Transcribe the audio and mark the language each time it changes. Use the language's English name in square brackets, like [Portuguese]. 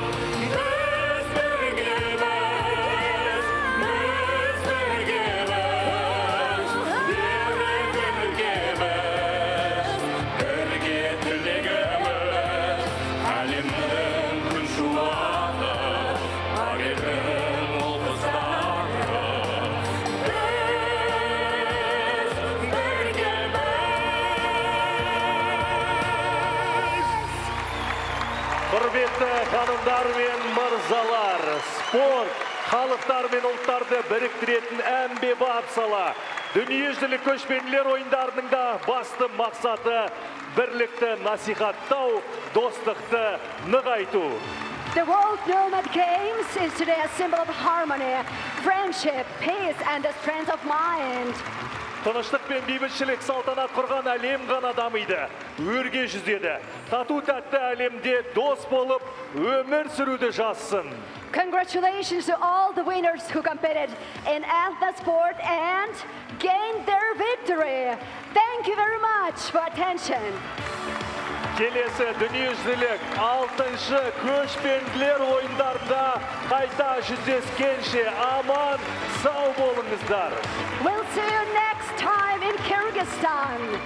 [Kazakh] Biz birgemiz, biz birgemiz. Birge birgemiz, birge tiligimiz. Әлемнің күн шуағы, бар елдің ұл қыздары. Біз біргеміз. Құрметті ханымдар мен мырзалар, спорт халықтар мен ұлттарды біріктіретін әмбебап сала. Дүниежүзілік көшпенділер ойындарының да басты мақсаты бірлікті насихаттау, достықты нығайту. [English] The World Nomad Games is today a symbol of harmony, friendship, peace, and the strength of mind. [Kazakh] Тыныштық пен бейбітшілік салтанат құрған әлем ғана дамиды, өрге жүзеді. Тату тәтті әлемде дос болып, өмір сүруді жазсын. [English] Congratulations to all the winners who competed in athlete sport and gained their victory. Thank you very much for attention. [Kazakh] Келесі дүниежүзілік 6-шы көшпенділер ойындарында қайта жүздескенше аман сау болыңыздар. [English] We'll see you next time in Kyrgyzstan.